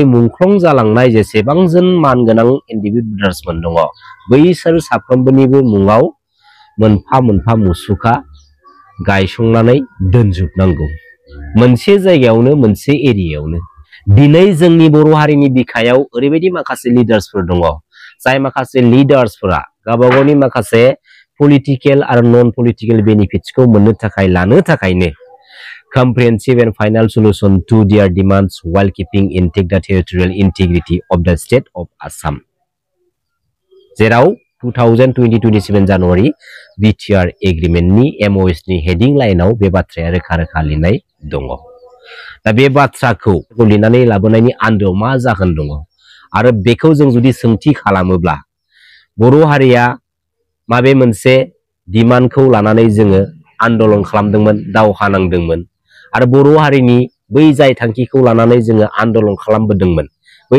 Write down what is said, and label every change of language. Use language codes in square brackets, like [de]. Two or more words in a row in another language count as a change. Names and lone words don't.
[brx] मुंख्लं जालांनाय जेसेबांजोन मानगोनां एनडिबि ब्रादार्समोन दङ बैसोर साफ्रोमबोनिबो मुङाव मोनफा मोनफा मुसुखा गायसंनानै दोनजोबनांगौ मोनसे जायगायावनो मोनसे एरियायावनो दिनै जोंनि बर' हारिनि बिखायाव ओरैबायदि माखासे लिडार्सफोर दङ जाय माखासे लिडार्सफोरा गावबागावनि माखासे पलिटिकेल आरो [en] non political [brx] बेनिफिट्सखौ मोननो थाखाय लानो थाखायनो [en] comprehensive and final solution to their demands while keeping intact the territorial integrity of the state of Assam. [brx] जेराव 2027 जानुवारि BTR एग्रीमेंट नि MOS नि हेडिं लाइनाव बे बाथ्राया रोखा रोखा लिरनाय दङ। दा बे बाथ्राखौ लिरनानै लाबोनायनि आन्दोआव मा जाहोन दङ आरो बेखौ जों जुदि सोंथि खालामोब्ला बर' हारिया माबे मोनसे डिमान्डखौ लानानै जोङो आन्दोलन खालामदोंमोन दावहा नांदोंमोन आरो बर' हारिनि बै जाय थांखिखौ लानानै जोङो आन्दोलन खालामबोदोंमोन बै